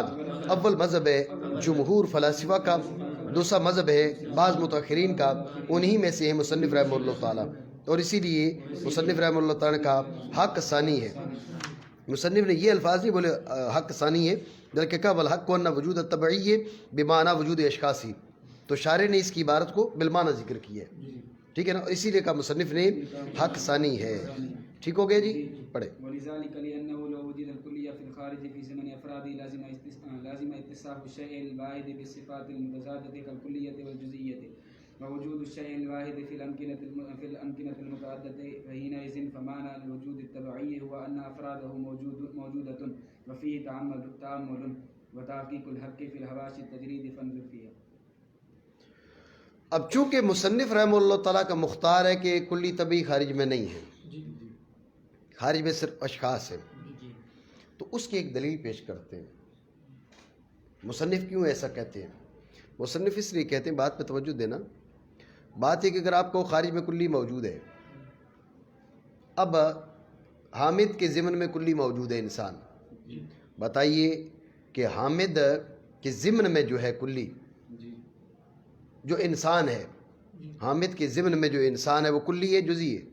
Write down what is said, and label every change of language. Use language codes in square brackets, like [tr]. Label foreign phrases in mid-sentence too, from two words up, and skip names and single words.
[ur] اول مذہب ہے جمہور فلاسفہ کا، دوسرا مذہب ہے بعض متاخرین کا، انہی میں سے ہے مصنف [ar] رحمہ اللہ تعالیٰ. [ur] اور اسی لیے مصنف [ar] رحمہ اللہ تعالیٰ [ur] کا حق ثانی ہے. مصنف نے یہ الفاظ نہیں بولے حق ثانی ہے، بلکہ کہا [ar] والحق وان وجود الطبعی بمعنی وجود اشخاصی. [ur] تو شارح نے اس کی عبارت کو بالمعنی ذکر کی ہے، ٹھیک ہے نا، اسی لیے کہا مصنف نے حق ثانی ہے. ٹھیک ہو گیا جی، پڑھے. [ar] ولذلك لأنه لو وجد الكلية في الخارج في زمن أفراده لازم اتصاف الشيء الواحد بالصفات المتضادة كالكلية والجزئية، ووجود الشيء الواحد في الأمكنة المتعددة، فحينئذ فمعنى الوجود التبعي هو أن أفراده موجودة وفيه تأمل وتحقيق الحق في الحواشي التجريد فانظر فيها. [ur] اب چونکہ مصنف [ar] رحمہ اللہ تعالیٰ [ur] کا مختار ہے کہ کلی طبعی خارج میں نہیں ہے، خارج میں صرف اشخاص ہیں، تو اس کی ایک دلیل پیش کرتے ہیں. مصنف کیوں ایسا کہتے ہیں؟ مصنف اس لیے کہتے ہیں، بات پہ توجہ دینا، بات ہے کہ اگر آپ کو خارج میں کلی موجود ہے، اب حامد کے ضمن میں کلی موجود ہے انسان، بتائیے کہ حامد کے ضمن میں جو ہے کلی، جو انسان ہے، حامد کے ضمن میں جو انسان ہے وہ کلی ہے جزئی ہے؟